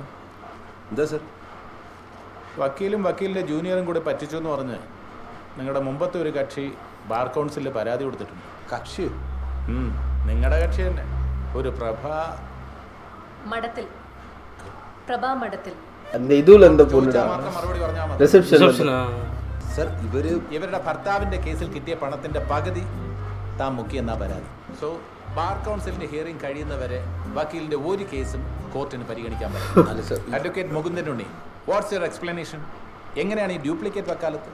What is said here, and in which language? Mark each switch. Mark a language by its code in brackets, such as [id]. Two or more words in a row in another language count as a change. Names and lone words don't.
[ml] എന്താ സർ? വക്കീലും വക്കീലിൻ്റെ ജൂനിയറും കൂടി പറ്റിച്ചു എന്ന് പറഞ്ഞ് നിങ്ങളുടെ മുമ്പത്തെ ഒരു കക്ഷി ബാർ കൗൺസിലിൽ പരാതി കൊടുത്തിട്ടുണ്ട്. കക്ഷി? നിങ്ങളുടെ കക്ഷി തന്നെ. ഒരു പ്രഭാ മഠത്തിൽ [ta] அந்த இதுல இந்த பொண்ணுடா [ml] മറുപടി പറഞ്ഞാൽ മതി. ரிசப்ஷன். സർ ഇവരുടെ ഭർത്താവിൻ്റെ കേസിൽ കിട്ടിയ പണത്തിൻ്റെ പകുതി താൻ മുക്കിയെന്നാ പരാതി. സോ ബാർ കൗൺസിലിന്റെ ഹിയറിംഗ് കഴിയുന്നവരെ വക്കീലിന്റെ ഒരു കേസും കോർട്ടിന് പരിഗണിക്കാൻ പറ്റും. അഡ്വക്കേറ്റ് മുകുന്ദൻ ഉണ്ണി, [en] what's your explanation? [ml] എങ്ങനെയാണ് ഈ ഡ്യൂപ്ലിക്കേറ്റ് വക്കാലത്ത്?